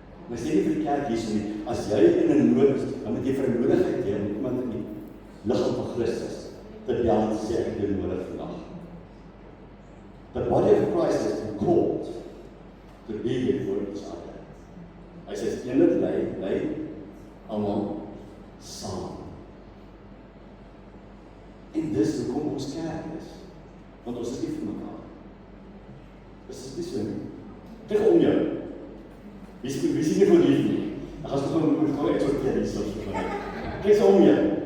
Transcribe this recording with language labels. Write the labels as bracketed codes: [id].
[af] Maar sê nie vir die kerk hierso nie. As jy in 'n nood is, dan moet jy vrymoedigheid hê om iemand in die liggaam van Christus te bel en te sê ek het nodig vandag. [en] The body of Christ has been called to be here for each other. [af] Hy sê, eenheid lei almal saam. En dis hoekom ons kerk is. Want ons is lief vir mekaar. Dis nie so nie. Kyk om jou. Wie is nie voor lief nie? Dan gaan ons gewoon exhorteer hier so. Kyk so om jou.